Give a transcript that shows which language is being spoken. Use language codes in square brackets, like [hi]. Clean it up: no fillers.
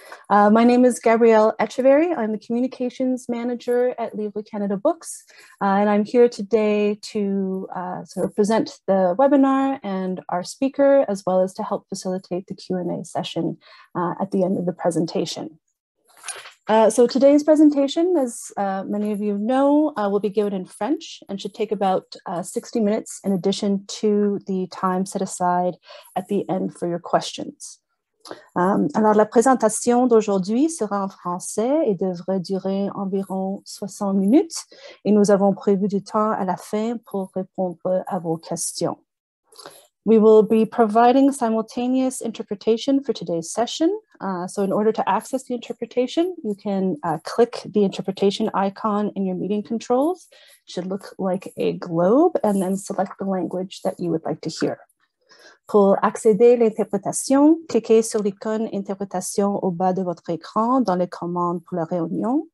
[en] My name is Gabrielle Echeverry. I'm the communications manager at Livre Canada Books, and I'm here today to sort of present the webinar and our speaker, as well as to help facilitate the Q&A session at the end of the presentation. So today's presentation, as many of you know, will be given in French and should take about 60 minutes in addition to the time set aside at the end for your questions. [fr] Alors, la présentation d'aujourd'hui sera en français et devrait durer environ 60 minutes. Et nous avons prévu du temps à la fin pour répondre à vos questions. [en] We will be providing simultaneous interpretation for today's session. So in order to access the interpretation, you can click the interpretation icon in your meeting controls. It should look like a globe, and then select the language that you would like to hear. [fr] Pour accéder à l'interprétation, cliquez sur l'icône interprétation au bas de votre écran dans les commandes pour la réunion.